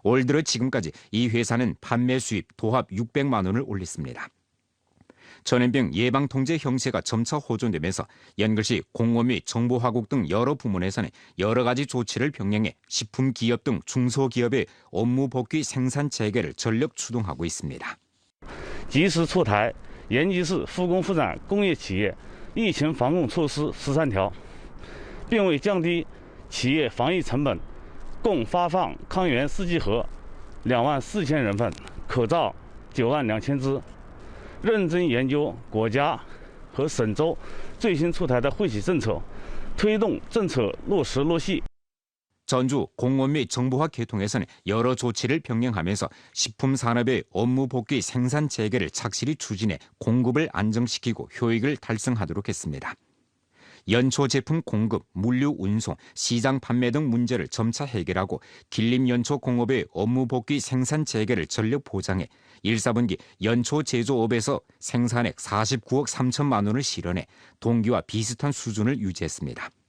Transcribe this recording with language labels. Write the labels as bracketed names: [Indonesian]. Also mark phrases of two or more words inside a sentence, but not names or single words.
[Korean] 올 들어 지금까지 이 회사는 판매 수입 도합 600만 원을 올렸습니다. 전염병 예방 통제 형세가 점차 호전되면서 연글시 공업 및 정보화국 등 여러 부문에서는 여러 가지 조치를 병행해 식품기업 등 중소기업의 업무 복귀 생산 재개를 전력 추동하고 있습니다. [Chinese] 及时出台延吉市复工复产工业企业疫情防控措施13条，并为降低企业防疫成本，共发放抗原试剂盒24000人份，口罩92000只。认真研究国家和省州最新出台的惠企政策，推动政策落实落细。 [Korean] 전주 공업 및 정보화 계통에서는 여러 조치를 병행하면서 식품 산업의 업무 복귀 생산 재개를 착실히 추진해 공급을 안정시키고 효익을 달성하도록 했습니다. 연초 제품 공급, 물류 운송, 시장 판매 등 문제를 점차 해결하고 길림 연초 공업의 업무 복귀 생산 재개를 전력 보장해 1사분기 연초 제조업에서 생산액 49억 3천만 원을 실현해 동기와 비슷한 수준을 유지했습니다.